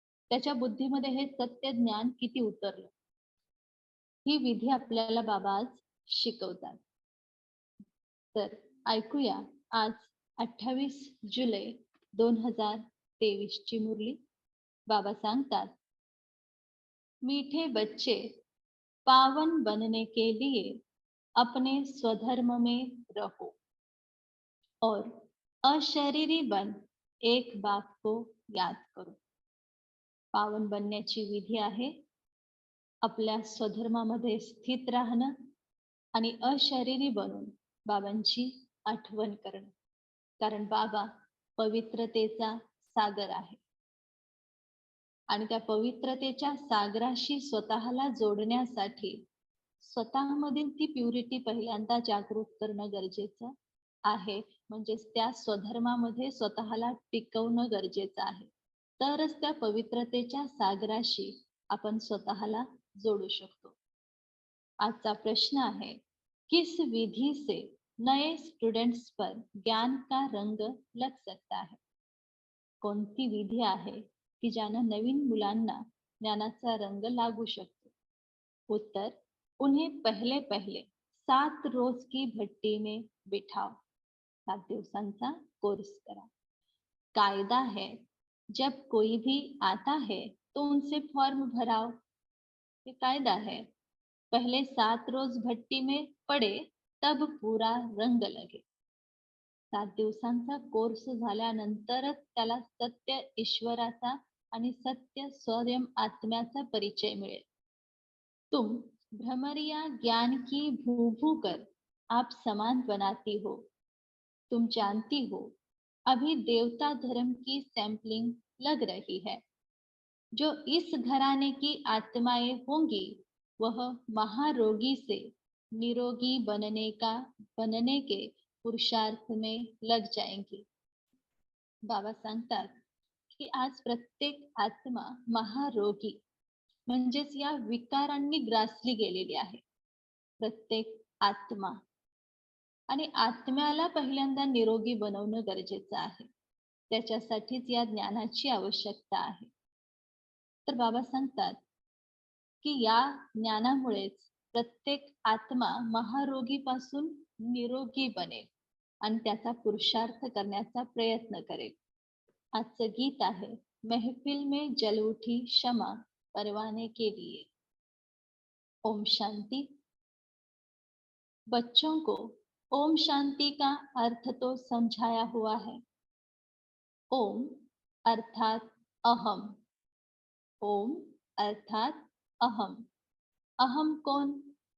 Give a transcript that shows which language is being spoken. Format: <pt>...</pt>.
<mr>त्याच्या बुद्धीमध्ये हे सत्य ज्ञान किती उतरलं. ही विधी आपल्याला बाबा आज शिकवतात. तर ऐकूया आज 28 जुलै 2023 ची मुरली. बाबा सांगतात,</mr> <hi>मीठे बच्चे पावन बनने के लिए अपने स्वधर्म में रहो और अशरीरी बन एक बात को याद करो.</hi> <mr>पावन बनण्याची विधी आहे आपल्या स्वधर्मामध्ये स्थित राहणं आणि अशरीरी बनून बाबांची आठवण करणं. कारण बाबा पवित्रतेचा सागर आहे आणि त्या पवित्रतेच्या सागराशी स्वतःला जोडण्यासाठी स्वतःमधील ती प्युरिटी पहिल्यांदा जागृत करणं गरजेचं आहे. म्हणजेच त्या स्वधर्मामध्ये स्वतःला टिकवणं गरजेचं आहे. तरच त्या पवित्रतेच्या सागराशी आपण स्वतःला जोडू शकतो. आजचा प्रश्न आहे,</mr> <hi>किस विधि से नए स्टूडेंट्स पर ज्ञान का रंग लग सकता है?</hi> <mr>कोणती विधी आहे की ज्यानं नवीन मुलांना ज्ञानाचा रंग लागू शकतो?</mr> <hi>उत्तर, उन्हें पहले पहले 7 रोज की भट्टी में बिठाओ.</hi> <mr>7 दिवसांचा कोर्स करा.</mr> <hi>कायदा है, जब कोई भी आता है तो उनसे फॉर्म भराओ. ये कायदा है. पहले 7 रोज भट्टी में पडे तब पूरा रंग लगे.</hi> <mr>7 दिवसांचा कोर्स झाल्यानंतरच त्याला सत्य ईश्वराचा आणि सत्य स्वयं आत्म्याचा परिचय मिळेल.</mr> <hi>तुम भ्रमरिया ज्ञान की भू भू कर आप समान बनाती हो. तुम जानती हो अभी देवता धर्म की सैंपलिंग लग रही है. जो इस घराने की आत्माएं होंगी वह महारोगी से निरोगी बनने के पुरुषार्थ में लग जाएंगी.</hi> <mr>बाबा सांगतात, की आज प्रत्येक आत्मा महारोगी म्हणजेच या विकारांनी ग्रासली गेलेली आहे. प्रत्येक आत्मा आणि आत्म्याला पहिल्यांदा निरोगी बनवणं गरजेचं आहे. त्याच्यासाठीच या ज्ञानाची आवश्यकता आहे. तर बाबा सांगतात, की या ज्ञानामुळेच प्रत्येक आत्मा महारोगीपासून निरोगी बनेल आणि त्याचा पुरुषार्थ करण्याचा प्रयत्न करेल. आजचं गीत आहे,</mr> <hi>महफिल में जल उठी क्षमा परवाने के लिए. ओम शांती. बच्चों को ओम शांति का अर्थ तो समझाया हुआ है. ओम अर्थात अहम. ओम अर्थात अहम. अहम कौन?</hi>